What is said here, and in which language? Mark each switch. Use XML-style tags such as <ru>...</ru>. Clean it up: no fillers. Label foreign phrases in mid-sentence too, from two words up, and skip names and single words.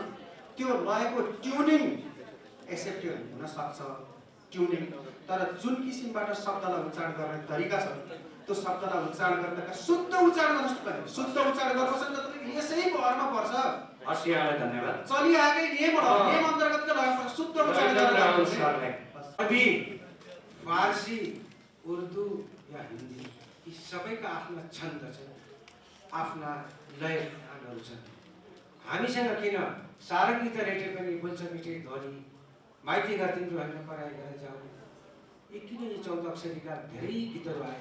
<ne>त्यो लयको ट्युनिङ एक्सेप्टेड हुन सक्छ, ट्युनिङ, तर जुन किसिमबाट शब्दलाई उच्चारण गर्ने तरिका छ त्यो शब्दलाई उच्चारण गर्दा शुद्ध उच्चारण गर्नुहोस् पनि, शुद्ध उच्चारण गर्नुहोस् नि त यसै भरमा पर्छ। हसियालाई धन्यवाद। चलिआएकै नियम हो, नियम अन्तर्गतको लय शुद्ध उच्चारण गर्नुहोस्। अभी फारसी, उर्दू या हिन्दी यी सबैका आफ्ना छन्द छन्, आफ्ना लय तानहरू छन्। हामीसँग किन सारङ्गी त रेटे पनि बोल्छ मिठे ध्वनि, माइतीका तिम्रो होइन पराई गरेर जाऊ, यी किन यो 14 अक्षरीका धेरै गीतहरू आए।</ne>